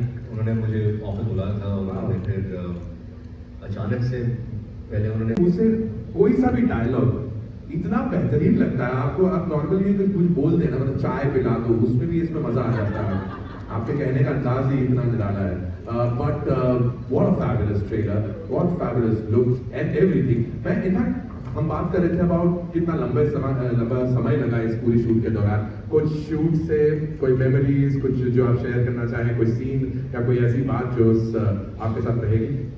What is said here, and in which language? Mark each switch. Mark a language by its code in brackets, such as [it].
[hi] उन्होंने मुझे ऑफिस बुलाया था, उन्होंने फिर अचानक से पहले उन्होंने उसे कोई सा भी डायलॉग इतना बेहतरीन लगता है आपको. आप नॉर्मली कुछ बोल देना, मतलब चाय पिला दो, उसमें भी इसमें मजा आ जाता है. आपके कहने का अंदाज ही इतना निराला है. [en] But what a fabulous trailer, what fabulous looks and everything. [hi] मैं इनफैक्ट हम बात कर रहे थे अबाउट कितना लंबा समय लगा इस पूरी शूट के दौरान. कुछ शूट से कोई मेमोरीज, कुछ जो आप शेयर करना चाहें, कोई सीन या कोई ऐसी बात जो आपके साथ रहेगी.